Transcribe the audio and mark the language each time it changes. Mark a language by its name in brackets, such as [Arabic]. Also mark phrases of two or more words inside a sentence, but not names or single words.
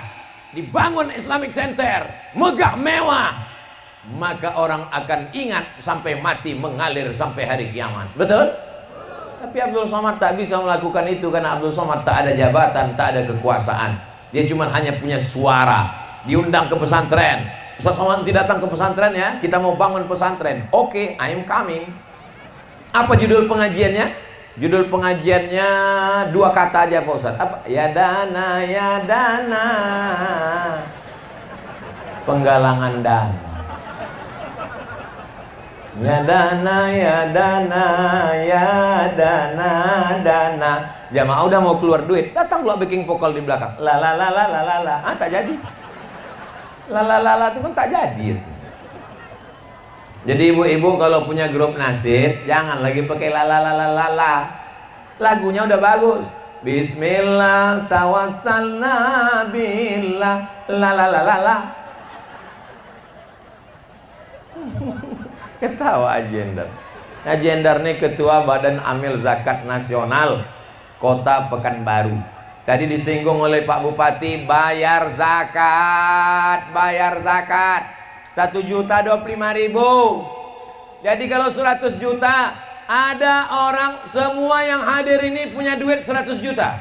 [Indonesian] Dibangun Islamic Center, megah mewah, maka orang akan ingat sampai mati, mengalir sampai hari kiamat. Betul? Tapi Abdul Somad tak bisa melakukan itu karena Abdul Somad tak ada jabatan, tak ada kekuasaan. Dia cuma hanya punya suara. Diundang ke pesantren. Ustaz Somad tidak datang ke pesantren ya, kita mau bangun pesantren. Oke, [English] I am coming. [Indonesian] Apa judul pengajiannya? Judul pengajiannya 2 kata aja Pak Ustaz. Apa? Ya dana, ya dana. Penggalangan dana. Ya dana, ya dana, ya dana, dana. Jamaah udah mau keluar duit, datang pula backing vokal di belakang. La la la la la la la. Ah, tak jadi. La la la la itu kan tak jadi. Jadi ibu-ibu kalau punya grup nasyid, jangan lagi pakai la la la la la la. Lagunya udah bagus. [Arabic] Bismillah tawassalna billah la la la la la. [Indonesian] Ketawa Ajendar. Ajendar ini ketua Badan Amil Zakat Nasional Kota Pekanbaru. Tadi disinggung oleh Pak Bupati, bayar zakat, bayar zakat 1.025.000. Jadi kalau 100 juta, ada orang semua yang hadir ini punya duit 100 juta.